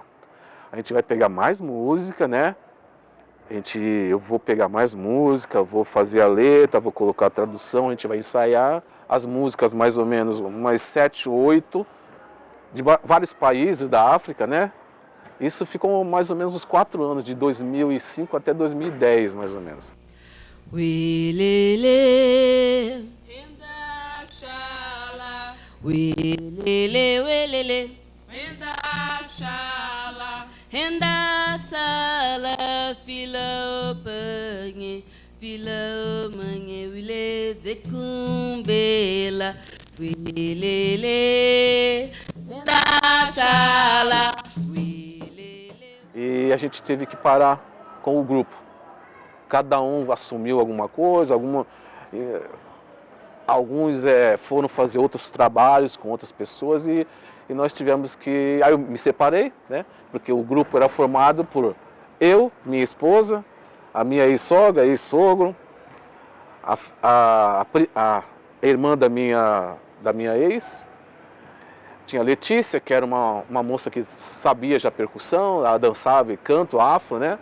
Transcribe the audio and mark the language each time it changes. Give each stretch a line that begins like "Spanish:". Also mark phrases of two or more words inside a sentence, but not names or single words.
Portuguese: A gente vai pegar mais música, né? Eu vou pegar mais música, vou fazer a letra, vou colocar a tradução, a gente vai ensaiar as músicas mais ou menos umas 7, 8 de vários países da África, né? Isso ficou mais ou menos uns 4 anos, de 2005 até 2010, mais ou menos.
Kimbundu: Welele, welele, welele, Henda sala fila opange wile zekumbela Wilele, da sala. Wilele.
Portuguese: E a gente teve que parar com o grupo. Cada um assumiu alguma coisa, alguns foram fazer outros trabalhos com outras pessoas e nós tivemos que... Aí eu me separei, né? Porque o grupo era formado por eu, minha esposa, a minha ex-sogra, ex-sogro, a irmã da minha ex, tinha a Letícia, que era uma moça que sabia já percussão, ela dançava e canto afro, né?